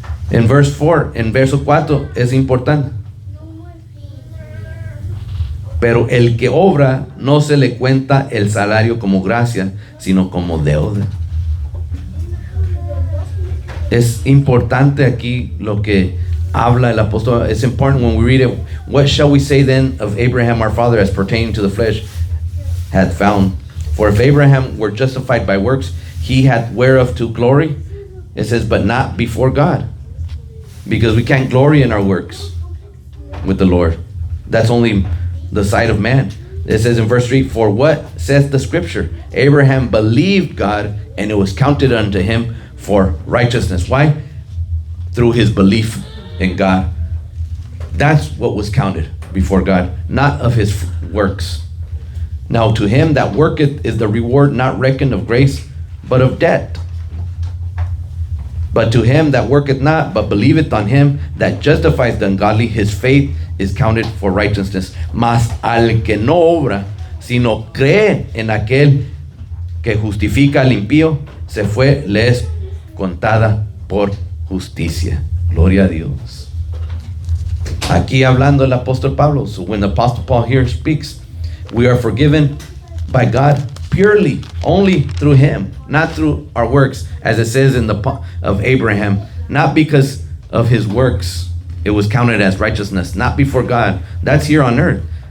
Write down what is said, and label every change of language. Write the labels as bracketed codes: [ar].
[es] En verso 4 es importante. Pero el que obra no se le cuenta el salario como gracia, sino como deuda. Es importante aquí lo que habla el apóstol. [en] It's important when we read it. What shall we say then of Abraham our father as pertaining to the flesh had found? For if Abraham were justified by works, he had whereof to glory. It says, but not before God. Because we can't glory in our works with the Lord. That's only the sight of man. It says in verse 3, for what says the scripture? Abraham believed God, and it was counted unto him for righteousness. Why? Through his belief in God. That's what was counted before God, not of his works. Now to him that worketh is the reward not reckoned of grace, but of debt. But to him that worketh not, but believeth on him that justifies the ungodly, his faith is counted for righteousness. [es] Mas al que no obra, sino cree en aquel que justifica al impío, se fue, le es contada por justicia. Gloria a Dios. Aquí hablando el apóstol Pablo. [en] So when the apostle Paul here speaks, we are forgiven by God purely, only through him, not through our works, as it says in the of Abraham, not because of his works. It was counted as righteousness, not before God. That's here on earth.